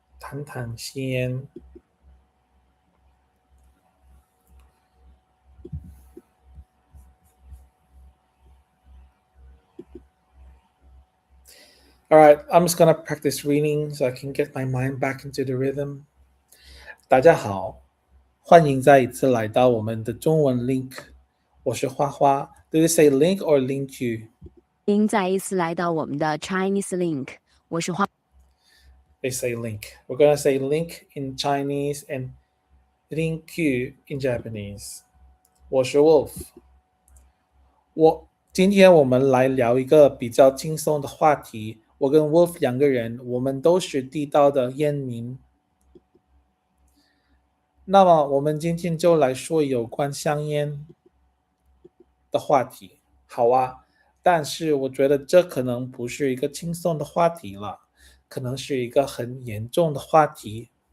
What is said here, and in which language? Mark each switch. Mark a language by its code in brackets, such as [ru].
[zh] 谈谈西安. [en] Alright, I'm just gonna practice reading so I can get my mind back into the rhythm. [zh] 大家好，欢迎再一次来到我们的中文 Link。我是花花。 [en] Do you say Link or LingQ? [zh] 您再一次来到我们的 Chinese Link，我是花。 [en] They say Link. We're gonna say Link in Chinese and LingQ in Japanese. [zh] 我是 Wolf。今天我们来聊一个比较轻松的话题。我跟 Wolf 两个人，我们都是地道的烟民。那么我们今天就来说有关香烟的话题。好啊，但是我觉得这可能不是一个轻松的话题了，可能是一个很严重的话题。